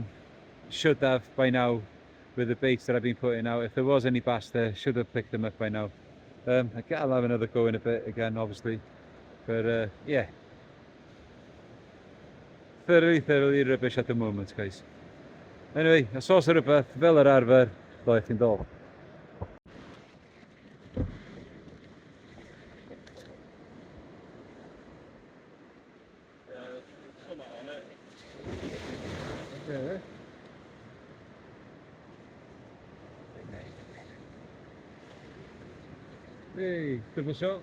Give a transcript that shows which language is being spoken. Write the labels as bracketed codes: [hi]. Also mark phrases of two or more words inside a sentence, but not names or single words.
[en] Should have by now with the baits that I've been putting out. If there was any bass there, should have picked them up by now. I'll have another go in a bit again, obviously. But yeah, thoroughly rubbish at the moment, guys. Anyway, [cy] os oes rhywbeth fel yr arfer, ddoi chi'n dod. [en] Okay. Hey, double shot.